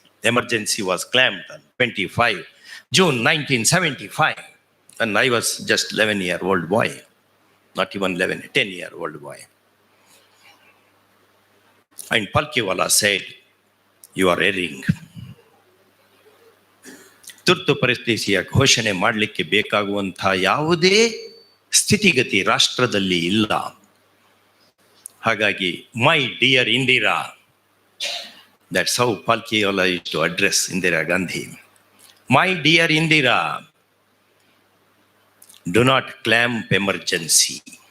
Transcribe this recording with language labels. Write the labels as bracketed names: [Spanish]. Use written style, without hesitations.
[English] Emergency was clamped on 25 June 1975, and I was just 11-year-old boy, not even 11, 10-year-old boy. And Palkiwala said, "You are erring." [Kannada] ತುರ್ತು ಪರಿಸ್ಥಿತಿಯ ಘೋಷಣೆ ಮಾಡಲಿಕ್ಕೆ ಬೇಕಾಗುವಂತಹ ಯಾವುದೇ ಸ್ಥಿತಿಗತಿ ರಾಷ್ಟ್ರದಲ್ಲಿ ಇಲ್ಲ. [English] ಹಾಗಾಗಿ my dear Indira, that's how Palkiwala used to address Indira Gandhi. My dear Indira, do not clamp emergency.